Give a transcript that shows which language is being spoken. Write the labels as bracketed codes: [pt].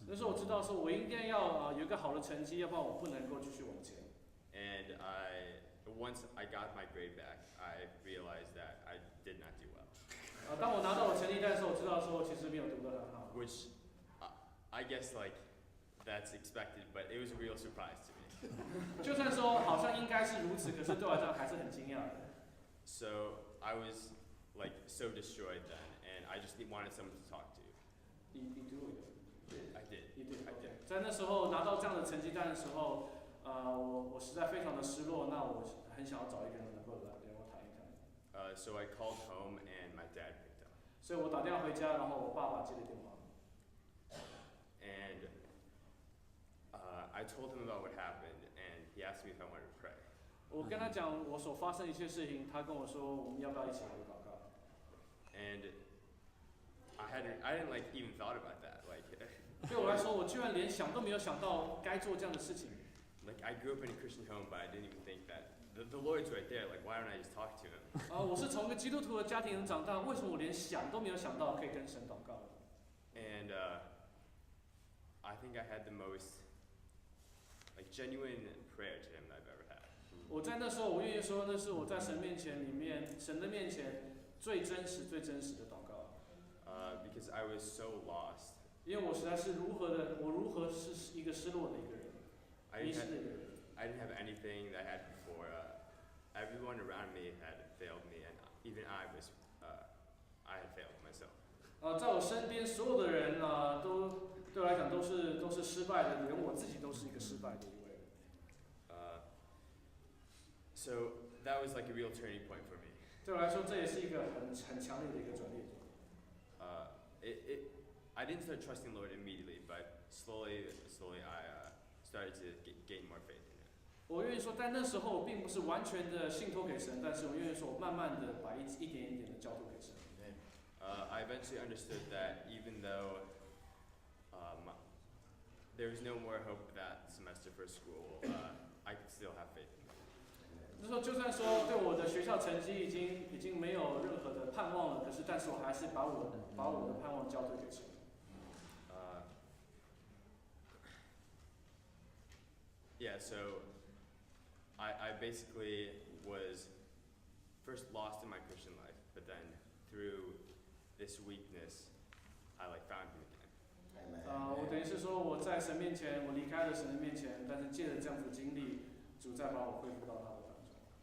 [zh] 那时候我知道说我应该要有一个好的成绩，要不然我不能够继续往前。 [en] And once I got my grade back, I realized that I did not do well. [zh] 当我拿到我成绩单的时候，我知道说我其实没有读得很好。 [en] Which I guess that's expected, but it was a real surprise to me. [zh] 就算说好像应该是如此，可是对我来讲还是很惊讶的。 [en] So I was so destroyed then, and I just wanted someone to talk to. You do it. I did. You did. Okay. [zh] 在那时候拿到这样的成绩单的时候，我实在非常的失落。那我很想要找一个人能够来跟我谈一谈。 [en] So I called home, and my dad picked up. [zh] 所以我打电话回家，然后我爸爸接了电话。 [en] And I told him about what happened, and he asked me if I wanted to pray. [zh] 我跟他讲我所发生的一切事情，他跟我说我们要不要一起来祷告。 [en] And I didn't like even thought about that. Like [zh] 对我来说，我居然连想都没有想到该做这样的事情。 [en] like I grew up in a Christian home, but I didn't even think that the Lord's right there. Like why don't I just talk to him? [zh] 我是从一个基督徒的家庭长大，为什么我连想都没有想到可以跟神祷告？ [en] And I think I had the most like genuine prayer to him that I've ever had. [zh] 我在那时候，我愿意说，那是我在神面前神的面前最真实的祷告。 [en] Because I was so lost. [zh] 因为我实在是如何是一个失落的一个人，迷失的一个人。 [en] I didn't have anything that I had before. Everyone around me had failed me, and even I had failed myself. [zh] 在我身边所有的人都对我来讲都是失败的，连我自己都是一个失败的一位。 [en] So that was like a real turning point for me. [zh] 对我来说，这也是一个很强烈的一个转捩点。 [en] I didn't start trusting the Lord immediately, but slowly I started to gain more faith in Him. [zh] 我愿意说，在那时候并不是完全的信托给神，但是我愿意说，我慢慢的把一点一点的交托给神。 [en] I eventually understood that even though there was no more hope that semester for school, I could still have faith in Him. [zh] 那时候就算说对我的学校成绩已经没有任何的盼望了，但是我还是把我的盼望交托给神。 [en] Yeah, so I basically was first lost in my Christian life, but then through this weakness, I like found Him again. [zh] 我等于是说我在神面前，我离开了神的面前，但是借着这样子的经历，主再把我恢复到他的当中。